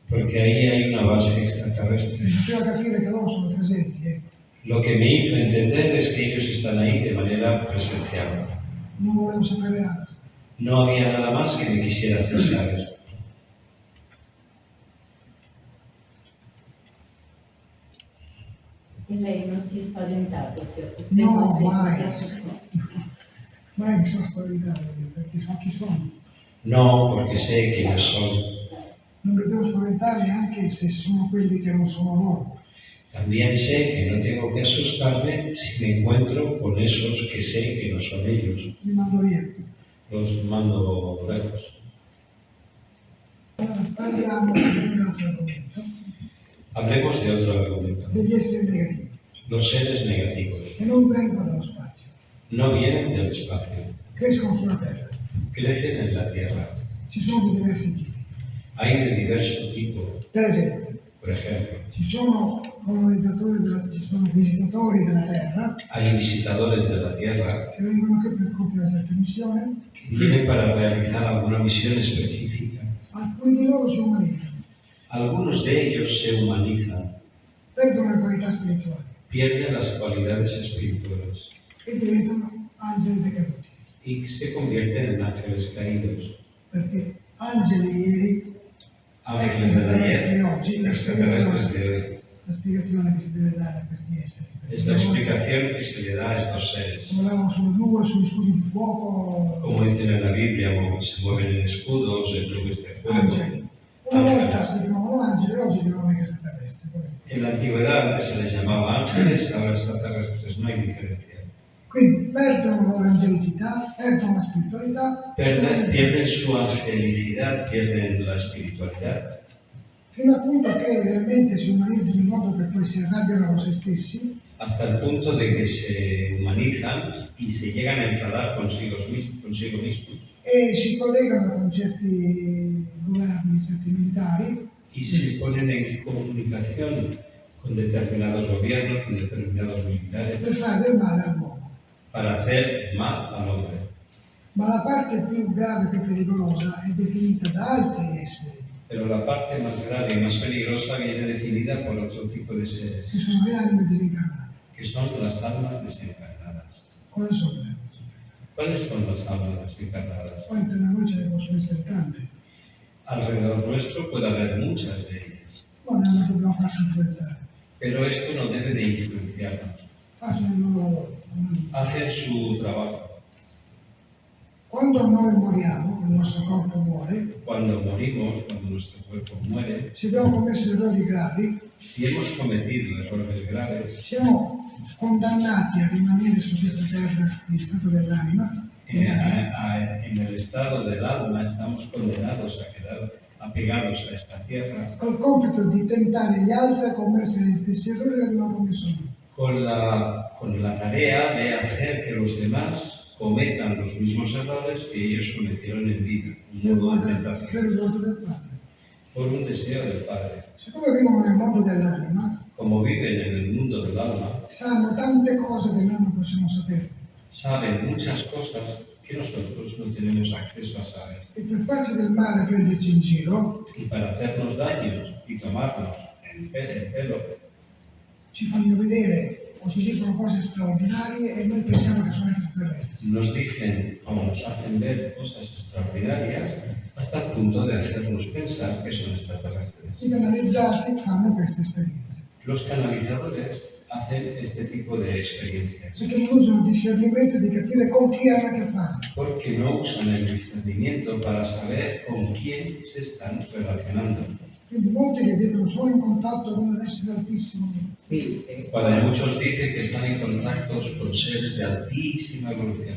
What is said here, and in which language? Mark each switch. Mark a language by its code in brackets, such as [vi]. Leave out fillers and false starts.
[es] porque ahí hay una base extraterrestre. [it] Mi faceva capire che loro sono presenti, ecco. [es] Lo que me hizo entender es que ellos están ahí de manera presencial. [it] Non volevo sapere altro. [es] No había nada más que me quisiera hacer saber. [it] E lei non si è spaventato, [es] No, [it] non si mai. [es] assustò. [it] Mai mi sono spaventato, perché so chi sono. [es] No, porque sé quiénes son. [it] Non mi devo spaventare neanche se sono quelli che non sono loro. [es] También sé que no tengo que asustarme si me encuentro con esos que sé que no son ellos. [it] Li mando via. [es] Los mando lejos. [it] Allora, parliamo di un altro argomento, [es] Hablemos de otro argumento. [it] degli esseri negativi, [es] Los seres negativos [it] che non vengono dallo spazio, [es] no vienen del espacio, [it] crescono sulla Terra. [es] crecen en la Tierra. [it] Ci sono di diversi tipi. [es] Hay de diverso tipo. [it] Per esempio, [es] Por ejemplo, [it] ci sono ci sono visitatori della Terra [es] hay visitadores de la Tierra [it] che vengono qui per compiere una certa missione, [es] que vienen para realizar alguna misión específica. [it] alcuni di loro si umanizzano, [es] Algunos de ellos se humanizan, [it] perdono le qualità spirituali [es] pierden las cualidades espirituales [it] e diventano angeli decaduti, [es] y se convierten en ángeles caídos. [it] perché angeli ieri, [es] Ángeles de ayer, [it] oggi, [es] extraterrestres de hoy. [it] la spiegazione che si deve dare a questi esseri. [es] Es la explicación que se le da a estos seres. [it] Volavano sulle nuvole, sugli scudi di fuoco, [es] Como dicen en la Biblia, se mueven en escudos, en nubes de fuego. [it] angeli. Una volta si chiamavano angeli, oggi si chiamano extraterrestri. [es] En la antigüedad antes se les llamaba ángeles, ahora extraterrestres, no hay diferencia. [it] Quindi perdono la loro angelicità, perdono la spiritualità, [es] Pierden su angelicidad, pierden la espiritualidad, [it] fino al punto che realmente si umanizzano in modo che poi si arrabbiano con se stessi [es] hasta el punto de que se humanizan y se llegan a enfadar consigo mismos [it] e si collegano con certi governi, certi militari, [es] y se ponen en comunicación con determinados gobiernos, con determinados militares, [it] per fare del male all'uomo. [es] para hacer mal al hombre. [it] Ma la parte più grave, più pericolosa, è definita da altri esseri, [es] Pero la parte más grave y más peligrosa viene definida por otro tipo de seres, [it] che sono le anime disincarnate. [es] que son las almas desencarnadas. [it] Quali sono le anime disincarnate? [es] ¿Cuáles son las almas desencarnadas? [it] Poi tra noi ce ne possono essere tante, [es] Alrededor nuestro puede haber muchas de ellas, [it] ma non dobbiamo farci influenzare. [es] pero esto no debe de influenciarnos. [it] Facciano il loro lavoro. [es] Hacen su trabajo. [it] Quando noi moriamo, il nostro corpo muore, [es] Cuando morimos, cuando nuestro cuerpo muere, [it] se abbiamo commesso errori gravi, [es] si hemos cometido errores graves, [it] siamo condannati a rimanere su questa terra in stato dell'anima, [es] en el estado del alma estamos condenados a quedar apegados a esta tierra [it] col compito di tentare gli altri a commettere gli stessi errori che abbiamo commesso noi. [es] con la tarea de hacer que los demás cometan los mismos errores que ellos cometieron en vida, un modo de [it] Per [es] tentación, [it] il voto del Padre. [es] por un deseo del Padre. [it] Siccome vivono nel mondo dell'anima, [es] como viven en el mundo del alma, [it] sanno tante cose che noi non possiamo sapere. [es] saben muchas cosas que nosotros no tenemos acceso a saber. [it] E per farci del male, prenderci in giro, [es] Y para hacernos daños y tomarnos el pelo, [it] ci fanno vedere o ci dicono cose straordinarie e noi pensiamo che sono extraterrestri. [es] nos dicen o nos hacen ver cosas extraordinarias hasta el punto de hacernos pensar que son extraterrestres. [it] I canalizzati fanno queste esperienze, [es] Los canalizadores hacen este tipo de experiencias [it] perché non usano il discernimento di capire con chi hanno a che fare. [es] porque no usan el discernimiento para saber con quién se están relacionando. [it] Quindi molti che dicono sono in contatto con un essere altissimo, Sì, [es] Cuando muchos dicen que están en contactos con seres de altísima evolución,